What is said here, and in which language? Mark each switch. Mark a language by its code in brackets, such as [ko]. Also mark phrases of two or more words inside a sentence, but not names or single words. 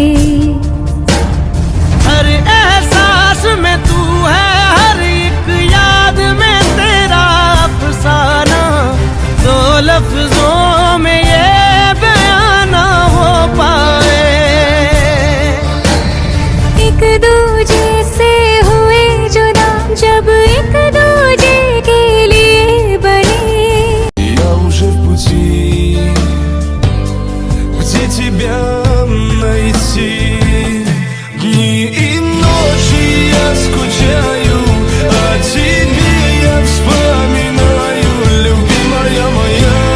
[hi] हर एहसास में तू है हर एक याद में तेरा अफसाना दो लफ्जों में ये बयां ना हो पाए एक दूजे से हुए जुदा जब एक दूजे के लिए बने [ru] Я уже в пути, где тебя найти? Дни и ночи я скучаю, о тебе я вспоминаю, любимая моя.